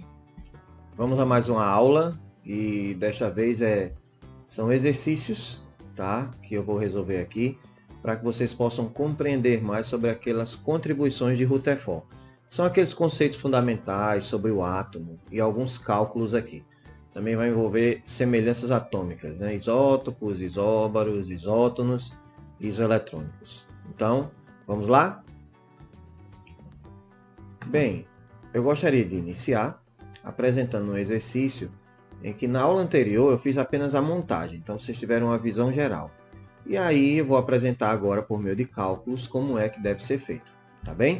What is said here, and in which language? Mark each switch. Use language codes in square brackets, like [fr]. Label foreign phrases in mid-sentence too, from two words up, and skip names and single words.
[pt] Vamos a mais uma aula e desta vez são exercícios, tá? Que eu vou resolver aqui para que vocês possam compreender mais sobre aquelas contribuições de Rutherford. São aqueles conceitos fundamentais sobre o átomo e alguns cálculos aqui. Também vai envolver semelhanças atômicas, né? Isótopos, isóbaros, isótonos, isoeletrônicos. Então, vamos lá? Bem, eu gostaria de iniciar apresentando um exercício em que na aula anterior eu fiz apenas a montagem, então vocês tiveram uma visão geral. E aí eu vou apresentar agora por meio de cálculos como é que deve ser feito, tá bem?